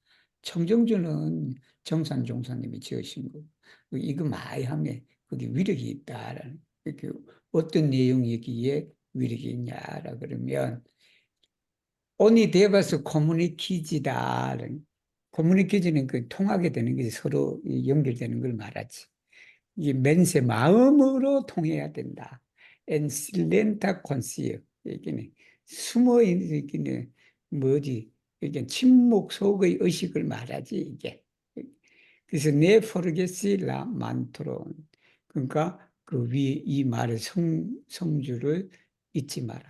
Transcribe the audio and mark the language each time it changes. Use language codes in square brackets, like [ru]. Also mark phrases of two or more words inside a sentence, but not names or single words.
[ko] 청정주는 정산 종사님이 지으신 거고, 이거 많이 하면 거기 위력이 있다라는, 어떤 내용이 여기에 위력이 있냐라 그러면, [eo] oni devas [ko] 커뮤니키지다라는, 커뮤니키지는 통하게 되는 것이 서로 연결되는 걸 말하지. 이 멘세 마음으로 통해야 된다. [eo] En silenta conscio. [ko] 여기는 숨어 있는 여기는 뭐지? 이게 침묵 속의 의식을 말하지 이게. 그래서 [eo] ne forgesi la mantron. [ko] 그러니까 그 위에 이 말의 성주를 잊지 마라.